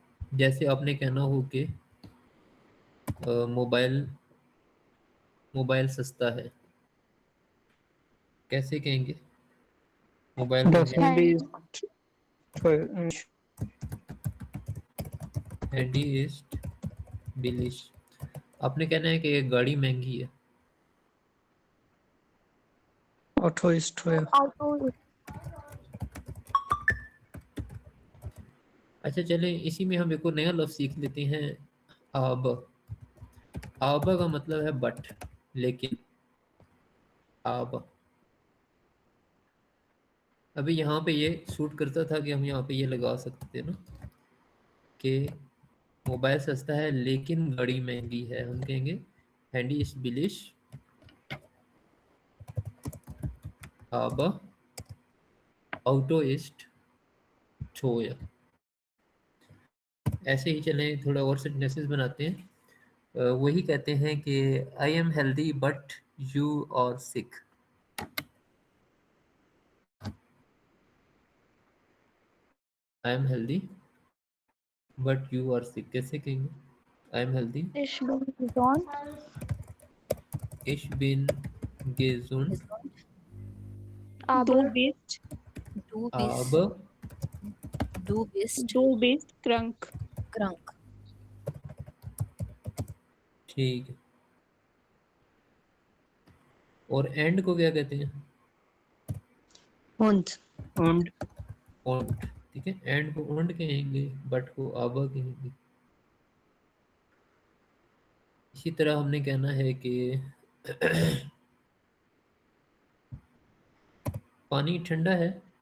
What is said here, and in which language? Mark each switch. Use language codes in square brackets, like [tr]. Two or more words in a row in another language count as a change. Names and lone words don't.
[hi] जैसे आपने कहना हो कि मोबाइल सस्ता है, कैसे कहेंगे? मोबाइल [de] Das Handy ist teuer. Handy ist billig. [hi] आपने कहना है कि एक गाड़ी महंगी है, [de] Auto ist teuer. Auto [hi] अच्छा चले, इसी में हम एक और नया लफ्ज़ सीख लेते हैं, आब। आबा का मतलब है बट, लेकिन। आब, अभी यहाँ पे ये सूट करता था कि हम यहाँ पे ये लगा सकते थे ना कि मोबाइल सस्ता है लेकिन गाड़ी महंगी है। हम कहेंगे [de] Handy ist billig aber Auto ist teuer. [hi] ऐसे ही चलें, थोड़ा और सेंटेंसेस बनाते हैं। वही कहते हैं कि [en] I am healthy but you are sick. I am healthy but you are sick [hi] कैसे कहेंगे? [en] I am healthy, [de] Ich bin gesund. ich bin gesund, Du aber bist, Du bist, aber du bist du bist krank. krank. [hi] ठीक है। और एंड को क्या कहते हैं? [de] Und. und [hi] ओंट, ठीक है। एंड को ओंट कहेंगे, बट को आबा कहेंगे। इसी तरह हमने कहना है कि पानी ठंडा है,